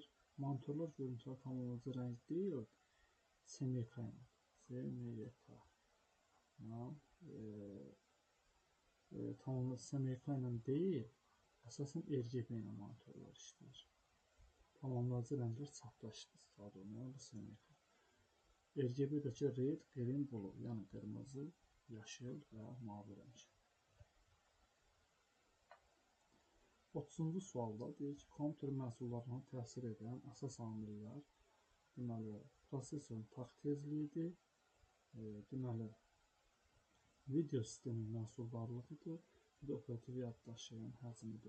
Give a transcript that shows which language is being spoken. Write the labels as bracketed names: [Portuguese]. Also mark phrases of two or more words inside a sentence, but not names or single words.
[Azerbaijani] Monitorlar görüntülər tamamilə rəng deyil. SMYK ilə deyil, əsasən RGB ilə monitorlar işləyir. Tamamlayıcı rənglər çapda istifadə olunur. Bu SMYK. RGB-dəki [English] red, green, blue, [Azerbaijani] yəni qırmızı, yaşıl və mavi rəng. 30-cu sualda deyir ki, kompüter məhsullarına təsir edən əsas amillər, deməli, prosesorun taxt tezliyidir, deməli, video sistemin məhsuldarlığıdır, bir də operativ yaddaşın həcmidir.